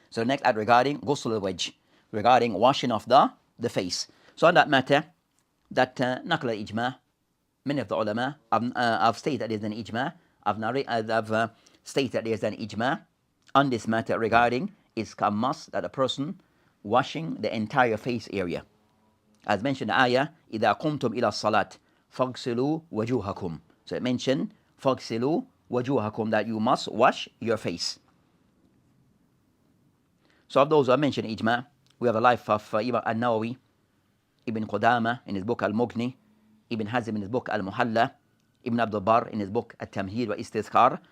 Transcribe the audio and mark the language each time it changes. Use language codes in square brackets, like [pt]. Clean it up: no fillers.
[en] So the next regarding ghusl al-wajh, regarding washing of the face. So on that matter, that naqla ijma, many of the ulama have stated that there's an ijma, have stated that there's an ijma on this matter regarding it's a must that a person washing the entire face area. As mentioned in the ayah, [ar] إِذَا قُمْتُمْ إِلَى الصَّلَاةِ فَاغْسِلُوا وَجُوهَكُمْ. [en] So it mentioned [ar] فَاغْسِلُوا وَجُوهَكُمْ, [en] that you must wash your face. So of those who have mentioned ijma, we have the life of Imam An-Nawawi, Ibn Qudama in his book Al-Mughni, Ibn Hazm in his book Al-Muhalla, Ibn Abdul Barr in his book At-Tamhid wa Istizkar.